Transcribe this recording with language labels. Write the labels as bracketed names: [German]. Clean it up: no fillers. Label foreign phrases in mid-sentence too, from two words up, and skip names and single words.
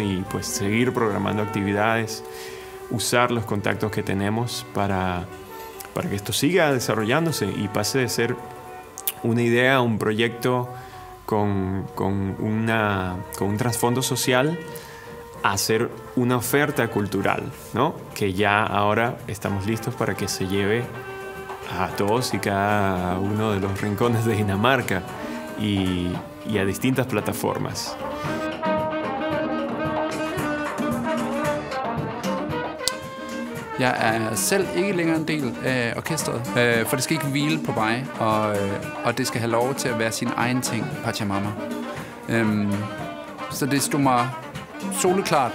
[Spanish] Y pues seguir programando actividades, usar los contactos que tenemos para que esto siga desarrollándose y pase de ser una idea, un proyecto con un trasfondo social a ser una oferta cultural, ¿no? Que ya ahora estamos listos para que se lleve a todos y cada uno de los rincones de Dinamarca y a distintas plataformas. [Danish] Jeg er selv ikke længere en del af orkestret, for det skal ikke hvile på mig, og det skal have lov til at være sin egen ting, Pachamama. Så det stod mig soleklart.